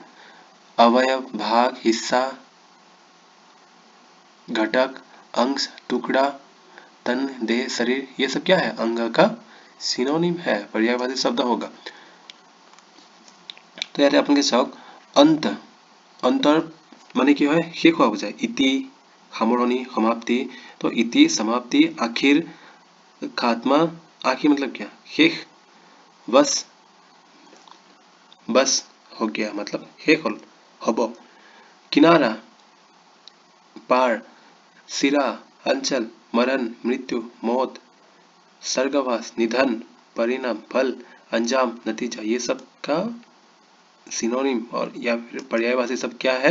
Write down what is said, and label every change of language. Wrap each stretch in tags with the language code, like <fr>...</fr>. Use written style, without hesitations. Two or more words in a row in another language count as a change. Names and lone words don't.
<hi>अवयव, भाग, हिस्सा, घटक, अंश, टुकड़ा, तन, देह, शरीर, ये सब क्या है? अंग का सिनोनिम है, पर्यायवाची शब्द होगा। तो यार अपन के चाওক अंत, अंतर माने</hi> <as>কি হয়? শেষ হোৱা বুজায়। ইতি সামৰণি,</as> <hi>समाप्ति। तो इति, समाप्ति, आखिर, खात्मा। आखिर मतलब क्या? शेष। बस, बस हो गया मतलब शेष</hi> <as>হল, হ'ব।</as> <hi>किनारा, पार, सिरा, अंचल, मरण, मृत्यु, मौत, स्वर्गवास, निधन, परिणाम, फल, अंजाम, नतीजा, ये सब का सिनोनिम और या फिर पर्यायवाची सब क्या है?</hi>